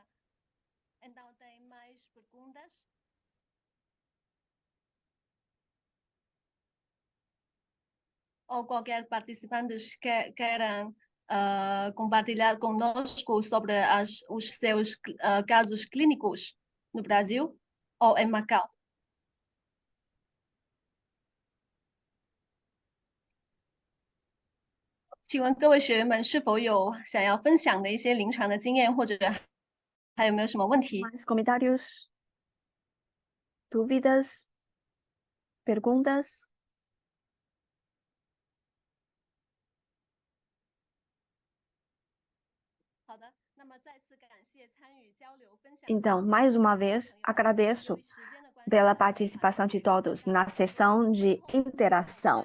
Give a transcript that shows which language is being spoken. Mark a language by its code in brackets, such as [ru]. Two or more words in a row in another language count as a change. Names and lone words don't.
[pt] Então, tem mais perguntas? Ou qualquer participante que queiram compartilhar conosco sobre os seus casos clínicos no Brasil ou em Macau? [zh] 请问各位学员们是否有想要分享的一些临床的经验，或者还有没有什么问题？ [pt] Mais comentários? Dúvidas? Perguntas? Então, mais uma vez, agradeço pela participação de todos na sessão de interação.